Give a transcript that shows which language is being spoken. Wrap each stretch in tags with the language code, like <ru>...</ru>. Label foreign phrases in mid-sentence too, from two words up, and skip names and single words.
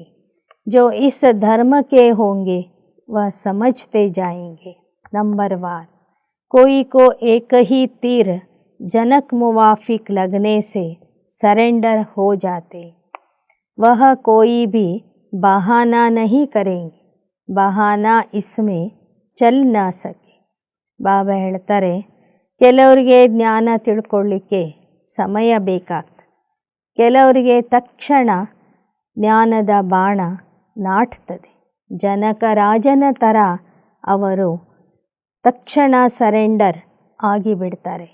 <hi>जो इस धर्म के होंगे वह समझते जाएंगे. नंबर 1, कोई को एक ही तीर जनक मुवाफिक लगने से सरेंडर हो जाते, वह कोई भी बहाना नहीं करेंगे, बहाना इसमें चल ना सके.</hi> <kn>ಬಾಬಾ ಹೇಳ್ತಾರೆ, ಕೆಲವರಿಗೆ ಜ್ಞಾನ ತಿಳ್ಕೊಳ್ಳಿಕ್ಕೆ ಸಮಯ ಬೇಕಾಗ್ತದೆ, ಕೆಲವರಿಗೆ ತಕ್ಷಣ ಜ್ಞಾನದ ಬಾಣ ನಾಟ್ತದೆ. ಜನಕ ರಾಜನ ಥರ ಅವರು ತಕ್ಷಣ ಸರೆಂಡರ್ ಆಗಿಬಿಡ್ತಾರೆ.</kn>